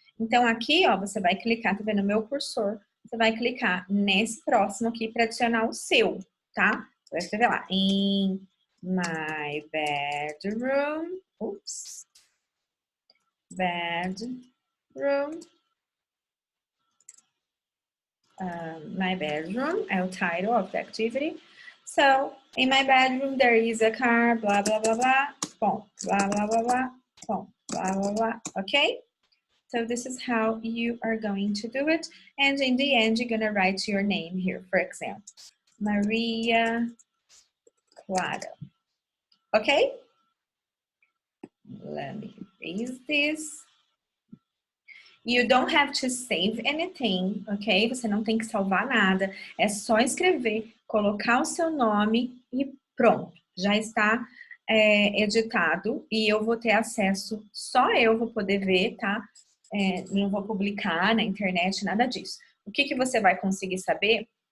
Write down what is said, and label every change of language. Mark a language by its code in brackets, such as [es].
[pt] Então, aqui, ó, você vai clicar, tá vendo o meu cursor? Você vai clicar nesse próximo aqui para adicionar o seu, tá? Você vai escrever lá, [en] in my bedroom, bedroom, my bedroom [pt] é o [en] title of the activity. So, in my bedroom there is a car, blah, blah, blah, blah, bom, blah, blah, blah, blah, bom, blah, blah, blah, okay? So this is how you are going to do it. And in the end, you're gonna write your name here. For example, Maria Clara. Okay? Let me erase this. You don't have to save anything, ok? [pt] Você não tem que salvar nada. É só escrever, colocar o seu nome e pronto. Já está editado e eu vou ter acesso, só eu vou poder ver, tá? Não vou publicar na internet, nada disso. O que você vai conseguir saber?